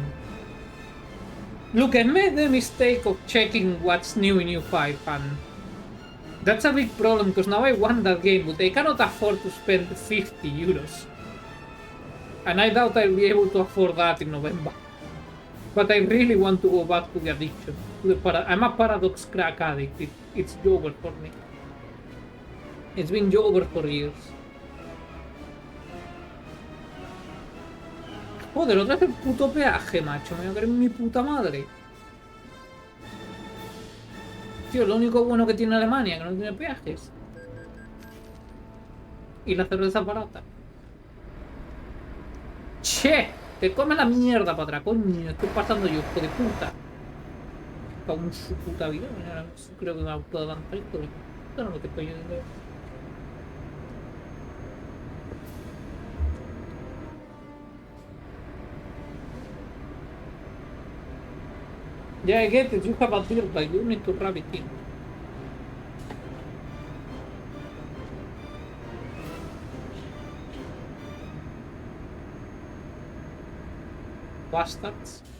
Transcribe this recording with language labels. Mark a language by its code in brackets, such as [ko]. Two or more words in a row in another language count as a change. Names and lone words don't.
[en] Look, I made the mistake of checking what's new in U5 and that's a big problem because now I want that game but I cannot afford to spend 50 euros. And I doubt I'll be able to afford that in November. But I really want to go back to the addiction. I'm a Paradox crack addict. It's over for me. It's been over for years. [es] Joder, otra vez el puto peaje, macho. Me voy a creer mi puta madre. Tío, lo único bueno que tiene Alemania, que no tiene peajes. Y la cerveza barata. ¡Che! Te come la mierda para atrás, coño. Estoy pasando yo, hijo de puta. Cago en su puta vida. Creo que me ha gustado tanto esto. Esto no lo que estoy diciendo. [en] Yeah, I get it. You have a dirt bike. You need to rub it in. Bastards.